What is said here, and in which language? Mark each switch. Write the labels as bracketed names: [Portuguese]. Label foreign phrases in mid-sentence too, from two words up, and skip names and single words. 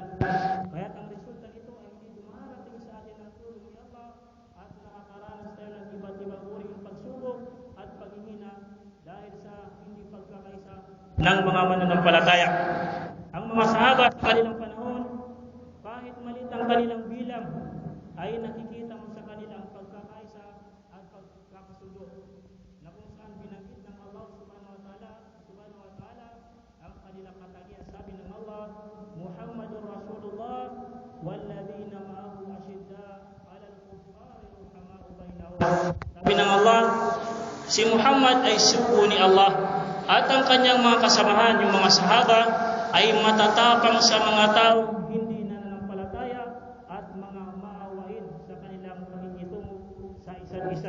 [Filipino] Kaya ang resulta nito ay hindi dumarating sa atin ang tulong ni Allah at nakakaranas tayo ng iba't ibang uri ng pagsubok at paghihina dahil sa hindi pagkakaisa ng mga mananampalataya. Ang mga sahaba sa kanilang panahon, kahit maliit ang kanilang bilang, ay nakikita mo sa kanilang pagkakaisa at pagkakasundo na kung saan binanggit ng Allah [Arabic] سبحانه وتعالى [Filipino] ang kanilang katangian. Sabi ng [Arabic] Allah, محمد رسول الله والذين معه أشداء على الكفار رحماء بينهم. [Filipino] Sabi ng Allah, si Muhammad ay sugo ni Allah at ang kanyang mga kasamahan, yung mga sahaba, ay matatapang sa mga taong hindi nananampalataya at mga maawain sa kanilang pakikitungo sa isa't isa.